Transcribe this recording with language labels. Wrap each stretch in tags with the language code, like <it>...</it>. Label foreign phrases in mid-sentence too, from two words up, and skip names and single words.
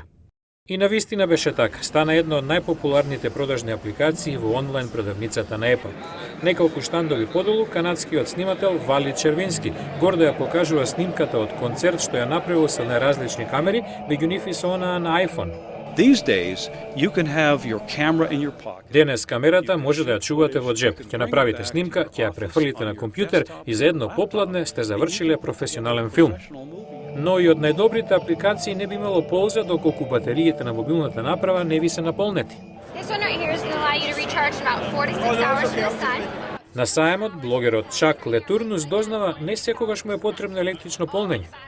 <mk>И навистина беше така, стана една од најпопуларните продажни апликации во онлайн продавницата на Apple. Неколку штандови подолу, канадскиот снимател Вали Червински гордо ја покажува снимката од концерт што ја направил со најразлични камери, меѓу нив и со онаа на iPhone.</mk> <en>These days, you can have your camera in your pocket.</en> <mk>Денес камерата може да ја чувате во джеп. Ќе направите снимка, ќе ја префрлите на компјутер и за едно попладне сте завршиле професионален филм. Но и од најдобрите апликации не би имало полза доколку батериите на мобилната направа не ви се наполнети. На саемот, блогерот Чак Летурнус дознава не секогаш му е потребно електрично полнење.</mk>